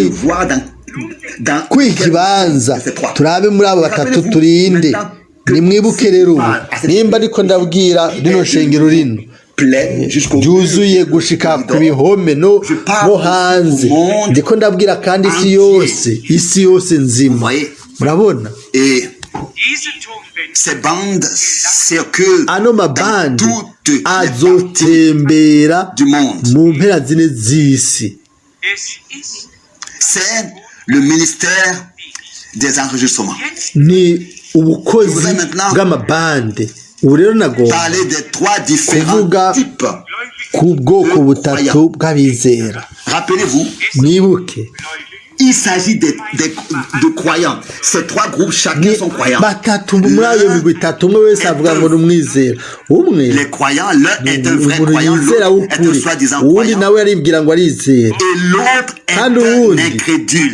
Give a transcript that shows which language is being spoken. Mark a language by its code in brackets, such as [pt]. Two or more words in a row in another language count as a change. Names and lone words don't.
[rn] kwiha ikibanza turabe muri abo batatu turinde nimwibuke rero ubu nimba ariko ndabwira rino shengero rino ryuzuye gushika ku bihome no hanze ndiko ndabwira kandi isi yose nzima murabona ano mabandi azotembera mu mpera zine z'isi [fr] le ministère des enregistrements [rn] ni ubukozi bw'amabande ubu rero nagomba kuvuga ku bwoko butatu bw'abizera mwibuke [fr] il s'agit de croyants. Ces trois groupes, chacun sont croyants. Les croyants, l'un est un vrai croyant, l'autre est un soi-disant croyant. Et l'autre est un incrédule.